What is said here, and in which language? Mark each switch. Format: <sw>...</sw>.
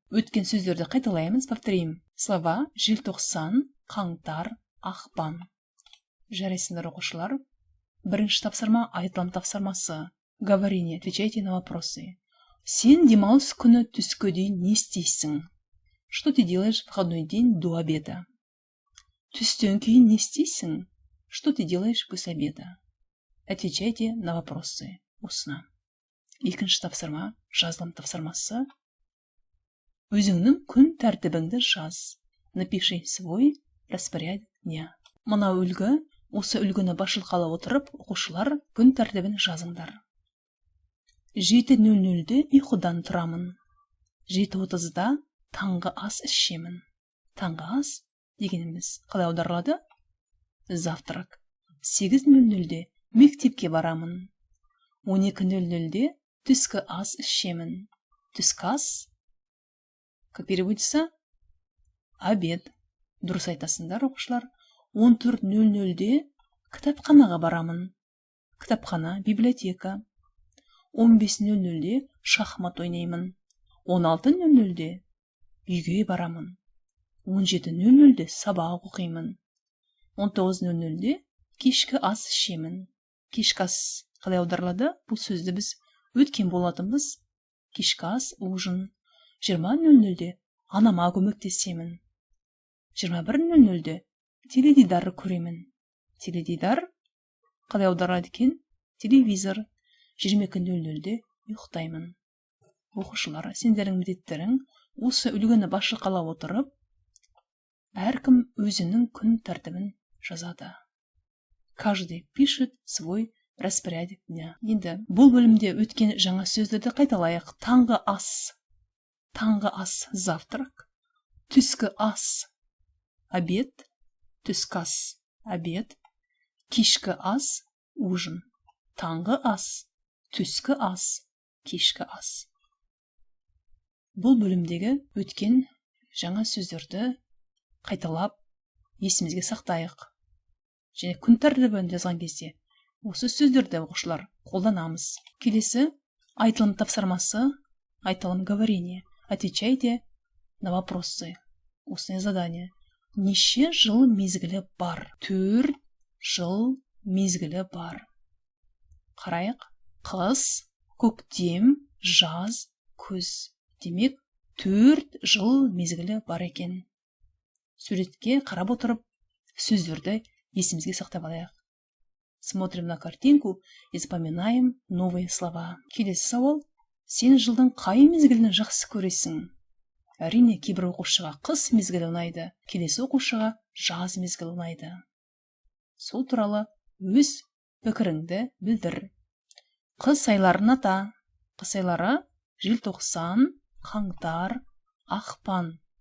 <kk>Өткен сөздерді қайталаймыз,</kk> <ru>повторим.</ru> <kk>Слова: желтоқсан, қаңтар, ақпан. Жарайсыңдар оқушылар. Бірінші тапсырма айтылым тапсырмасы. Говорение.</kk> <ru>Отвечайте на вопросы.</ru> <kk>Сен демалыс күні түскі дейін не істейсің?</kk> <ru>Что ты делаешь в выходной день до обеда?</ru> <kk>Түстен кейін не істейсің?</kk> <ru>Что ты делаешь после обеда? Отвечайте на вопросы. Устно.</ru> <kk>Екінші тапсырма жазылым тапсырмасы. Өзіңнің күн тәртібіңді жаз.</kk> <ru>Напиши свой распорядок дня.</ru> <kk>Мына үлгі, осы үлгіні басшылыққа ала отырып, оқушылар күн тәртібін жазыңдар. 7:00-де ұйқыдан тұрамын. 7:30-да таңғы ас ішемін. Таңғы ас дегеніміз қалай аударылады? Завтрак. 8:00-де мектепке барамын. 12:00-де түскі ас ішемін. Түскі ас,</kk> <ru>как переводится, обед.</ru> <kk>Дұрыс айтасыңдар, оқушылар. 14:00-де кітапханаға барамын. Кітапхана, библиотека. 15:00-де шахмат ойнаймын. 16:00-де үйге барамын. 17:00-де сабақ оқимын. 19:00-де кешкі ас ішемін. Кешкі ас қалай аударылады? Бұл сөзді біз өткен болатынбыз. Кешкі ас, ужин. 20:00-де анама көмектесемін. 21:00-де теледидар көремін. Теледидар қалай аударылады екен? Телевизор. 22:00-де ұйықтаймын. Оқушылар, сендердің міндеттерің осы үлгіні басшылыққа ала отырып, әркім өзінің күн тәртібін жазады.</kk> <ru>Каждый пишет свой распорядок дня.</ru> <kk>Енді бұл бөлімде өткен жаңа сөздерді қайталайық. Таңғы ас. Таңғы ас, завтрак. Түскі ас, обед. Түскі ас, обед. Кешкі ас, ужин. Таңғы ас, түскі ас, кешкі ас. Бұл бөлімдегі өткен жаңа сөздерді қайталап есімізге сақтайық. Және күн тәртібін жазған кезде осы сөздерді оқушылар қолданамыз. Келесі айтылым тапсырмасы, айтылым говорение.</kk> <ru>Отвечайте на вопросы. Устное задание.</ru> <kk>Неше жыл мезгілі бар? 4 жыл мезгілі бар. Қарайық. Қыс, көктем, жаз, күз. Демек, 4 жыл мезгілі бар екен. Суретке қарап отырып, сөздерді есімізге сақтап алайық.</kk> <ru>Смотрим на картинку и запоминаем новые слова.</ru> <kk>Келесі сауал. Сен жылдың қай мезгілін жақсы көресің? Әрине, кейбір оқушыға қыс мезгілі ұнайды, келесі оқушыға жаз мезгілі ұнайды. Сол туралы өз пікіріңді білдір. Қыс айларын ата. Қыс айлары желтоқсан, қаңтар, ақпан.</kk>